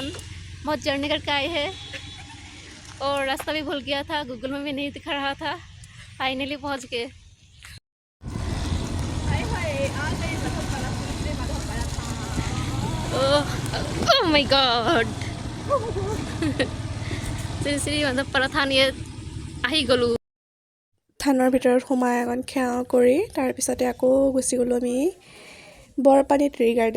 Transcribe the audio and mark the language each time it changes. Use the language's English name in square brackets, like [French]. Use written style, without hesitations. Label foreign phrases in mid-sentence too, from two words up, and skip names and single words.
[Hindi] बहुत जर्नी करके आए हैं और रास्ता भी भूल गया था, गूगल में भी नहीं दिखा रहा था। फाइनली पहुँच गए। [English] Oh my God, [Assamese] শ্ৰী মাধৱপাৰা থান ইয়াত আহি গ'লোঁ। থানৰ ভিতৰত সোমাই অকণ সেৱা কৰি তাৰপিছতে আকৌ গুচি গ'লোঁ আমি বৰপানী ট্ৰি গাৰ্ডেন।